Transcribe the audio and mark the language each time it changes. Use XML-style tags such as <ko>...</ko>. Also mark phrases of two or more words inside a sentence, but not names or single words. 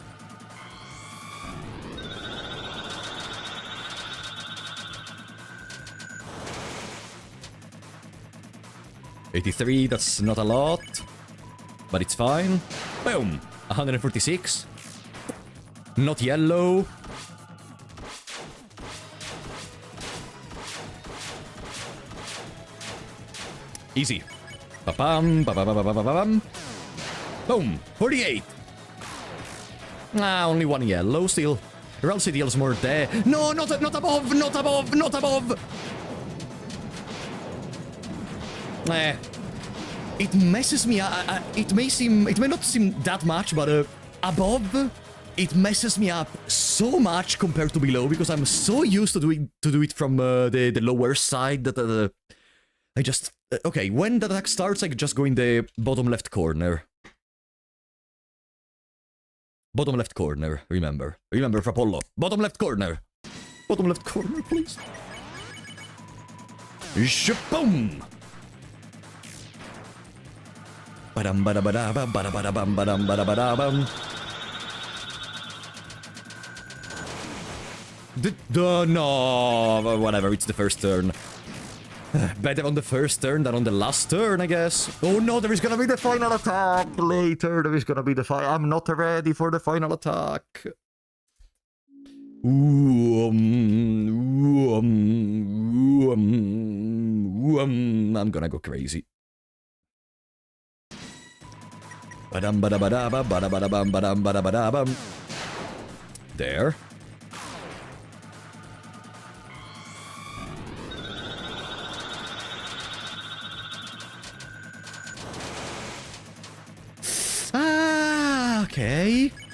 <en>$83, that's not a lot, but it's fine. Boom. 146. Not yellow. Easy. Ba-bam, ba-ba-ba-ba-ba-bam. Boom. 48. Ah, only one yellow still. Or else it deals more there. No, not above, not above, not above. It messes me. It may not seem that much, but above, it messes me up so much compared to below because I'm so used to do it from the lower side that I just okay. When the attack starts, I just go in the bottom left corner. Bottom left corner. Remember, Frapollo. Bottom left corner. Bottom left corner, please. Shaboom. Badam bada bada bam bada bada bam badam bada bada bam. No, whatever. It's the first turn. Better on the first turn than on the last turn, I guess. Oh no, there is gonna be the final attack later. There is gonna be the final. I'm not ready for the final attack. I'm gonna go crazy. Badam bada bada ba bada bada bam badam bada bada bam. There. Ah, okay.</en>